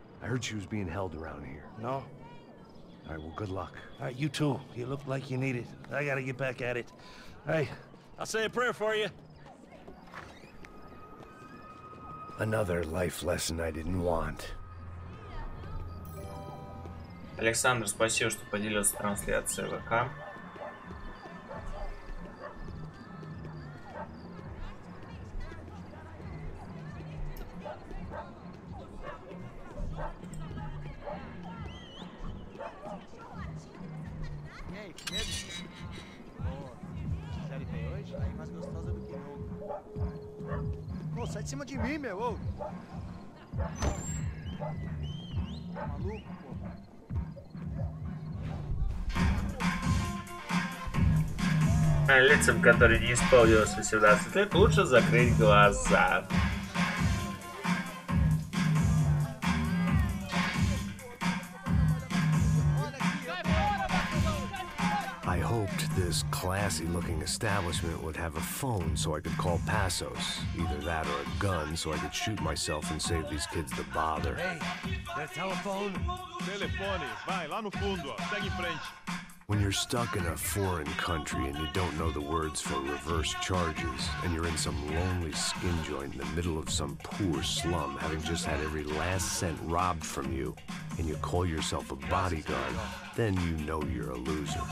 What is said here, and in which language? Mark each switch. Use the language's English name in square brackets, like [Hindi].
[English] I heard she was being held around here. No? All right, well, good luck. All right, you too. You look like you need it. I gotta get back at it. Hey, I'll say a prayer for you. Another life lesson I didn't want. [Russian] Александр, спасибо, что поделился трансляцией ВК. [Portuguese] E aí, com medo? Pô, série tem hoje? Aí mais gostosa do que nunca. Pô, sai de cima de mim, meu, ô! Tá maluco, pô? [Russian] Лицам, которые не исполнилось 18 лет, лучше закрыть глаза. [English] I hoped this classy-looking establishment would have a phone so I could call Passos. Either that or a gun so I could shoot myself and save these kids the bother. Hey, that telephone? [Portuguese] Telefone, vai lá no fundo, ó. Segue em frente. [English] When you're stuck in a foreign country and you don't know the words for reverse charges, and you're in some lonely skin joint in the middle of some poor slum, having just had every last cent robbed from you, and you call yourself a bodyguard, then you know you're a loser.